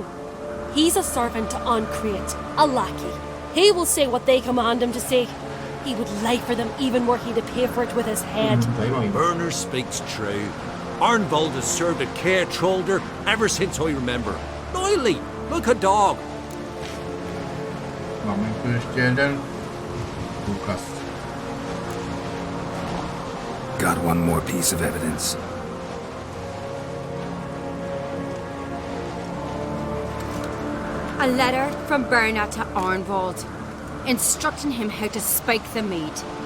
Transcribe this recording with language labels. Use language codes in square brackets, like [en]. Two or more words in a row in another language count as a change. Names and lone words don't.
[en] He's a servant to Ancrate, a lackey. He will say what they command him to say. He would lie for them even were he to pay for it with his head. Birna speaks true. Arnvald has served at Caer Trolda ever since I remember. Noily, look a dog. [cs] Máme tu ještě jeden důkaz. [en] Got one more piece of evidence. A letter from Birna to Arnvald, instructing him how to spike the mead.